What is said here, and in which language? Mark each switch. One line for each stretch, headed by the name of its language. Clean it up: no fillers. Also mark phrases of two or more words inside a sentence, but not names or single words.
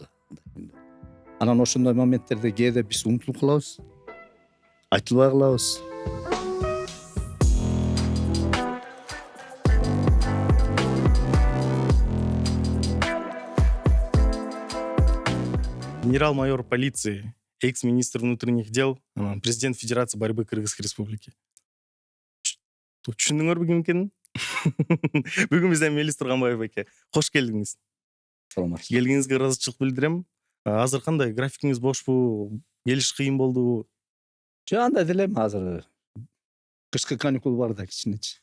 Kyrgyz: Анан ошондой моменттерде кээде биз унутулуп калабыз, айтылбай калабыз.
Russian: Генерал-майор полиции, экс-министр внутренних дел, президент Федерации борьбы Кыргызской республики.
Kyrgyz: Түшүндүңөрбү ким экенин? Бүгүн бизден Мелис Турганбаев эке. Кош келдиңиз. Саламатсызбы. Келгениңизге ыраазычылык билдирем. Азыр кандай, графикиңиз бошпу? Келиш кыйын болдубу? Жок, андай деле азыр кышкы каникул бар да кичинечи.